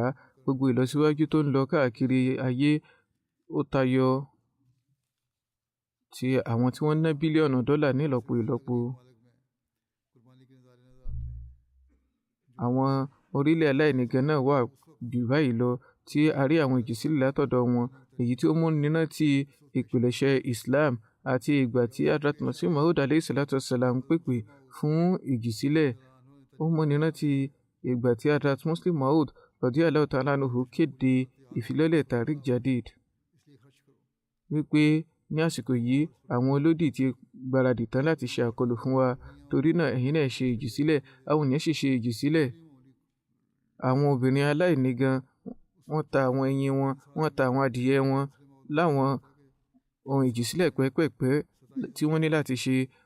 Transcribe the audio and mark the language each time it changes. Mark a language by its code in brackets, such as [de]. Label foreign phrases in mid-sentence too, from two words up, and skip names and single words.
[yo] Gbogbo ìlọsíwájú tó ń lọ káàkiri ayé ó tayọ ti àwọn tí wọ́n ná bílíọ̀nù dọ́là ní ìlọ́po ìlọ́po. Àwọn orílẹ̀ aláìní gan náà wà jù báyìí lọ tí a rí àwọn ìjùsílẹ̀ látọ̀dọ̀ wọn, èyí tí ó mú níná ti ìpilẹ̀ṣẹ̀ Islam àti ìgbà tí Hazrat Masih Maud [ar] عليه الصلاة والسلام [yo] pèpè fún ìjùsílẹ̀. Ó mú níná ti ìgbà tí Hazrat Muslim Maud [ar] رضي الله تعالى عنه [yo] kéde ìfilọ́lẹ̀ Tariq Jadid wípé ní àsìkò yìí àwọn olódì ti gbáradì tán láti ṣe àkọlù fún wa, torí náà ẹ̀yin náà ṣe ìjùsílẹ̀. Àwọn ènìyàn sì ṣe ìjùsílẹ̀. Àwọn obìnrin aláìní gan wọ́n ta àwọn ẹyin wọn, wọ́n ta àwọn adìyẹ wọn láwọn ohun ìjùsílẹ̀ pẹ́pẹ́pẹ́ tí wọ́n ní láti ṣe.